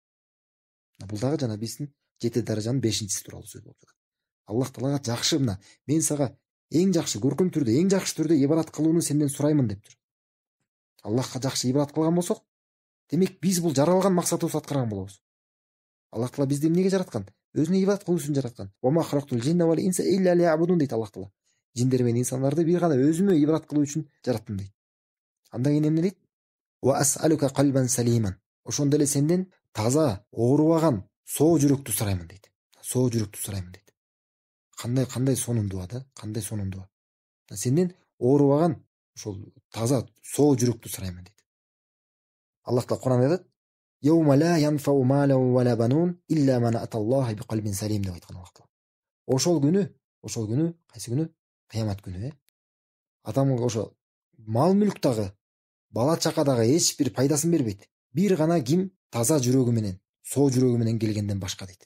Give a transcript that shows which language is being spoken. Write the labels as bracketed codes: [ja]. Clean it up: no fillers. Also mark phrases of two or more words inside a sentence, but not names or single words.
[ky] Бул дагы жана биздин 7 даражанын 5-чиси тууралуу сөз болуп жатат. Аллах Таалага жакшы, мына мен сага эң жакшы, көркөм түрдө, эң жакшы түрдө ибадат кылууну сенден сураймын деп тур. Аллахка жакшы ибадат кылган болсок, демек биз бул жаралган максатыбызды аткарган болобуз. Аллах Таала бизди эмнеге жараткан? Өзүнө ибадат кылуу үчүн жараткан. [ar] وما خلقت الجن والإنس إلا ليعبدون дейт Аллах Таала. [ky] Жиндер менен инсандарды бир гана өзүмө ибадат кылуу үчүн жараттым дейт. Андан кийин эмне дейт? [ar] وأسألك قلبا سليما. [ky] Ошондо эле сенден таза, оорубаган, соо жүрөктү сураймын дейт. Соо жүрөктү сураймын дейт. Кандай сонун дуа да, кандай сонун дуа. Сенден оорубаган, ошол таза, соо жүрөктү сураймын дейт. Аллах Таала Кур'анда айтат: [ar] "يوم لا ينفع مال ولا بنون إلا من أتى الله بقلب سليم" [ky] деп айткан [ar] Аллах Таала. [ky] Ошол күнү, кайсы күнү? Кыямат күнү, адамга ошо мал мүлк дагы, бала чака дагы эч бир пайдасын бербейт. Бир гана ким таза жүрөгү менен, соо жүрөгү менен келгенден башка дейт.